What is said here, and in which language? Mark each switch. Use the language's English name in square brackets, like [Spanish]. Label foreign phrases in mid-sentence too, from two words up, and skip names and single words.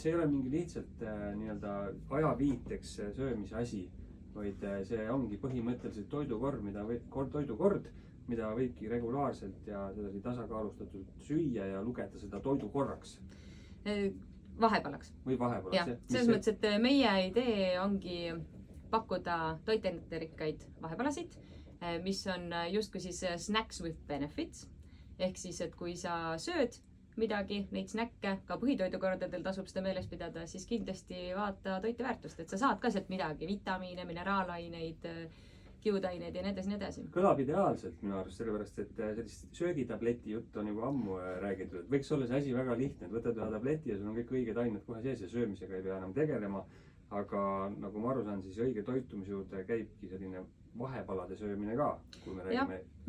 [Estonian] see ei ole mingi lihtsalt nii-öelda ajaviiteks söömise asi, vaid see ongi põhimõtteliselt toidukord, mida võibki regulaarselt ja sedasi tasakaalustatult süüa ja lugeda seda toidukorraks. Vahepalaks. Või vahepalaks, jah. Selles mõttes, et meie idee ongi pakkuda toiteainete rikkaid vahepalasid, mis on justkui siis [English] snacks with benefits. [Estonian] Ehk siis, et kui sa sööd midagi, neid snäkke, ka põhitoidukordadel tasub seda meeles pidada, siis kindlasti vaata toiteväärtust, et sa saad ka sealt midagi, vitamiine, mineraalaineid, kiudaineid ja nii edasi. Kõlab ideaalselt minu arust, sellepärast, et sellist söögitableti jutt on juba ammu räägitud, et võiks olla see asi väga lihtne, et võtad ühe tableti ja sul on kõik õiged ained kohe sees ja söömisega ei pea enam tegelema, aga nagu ma aru saan, siis õige toitumise juurde käibki selline vahepalade söömine ka, kui me räägime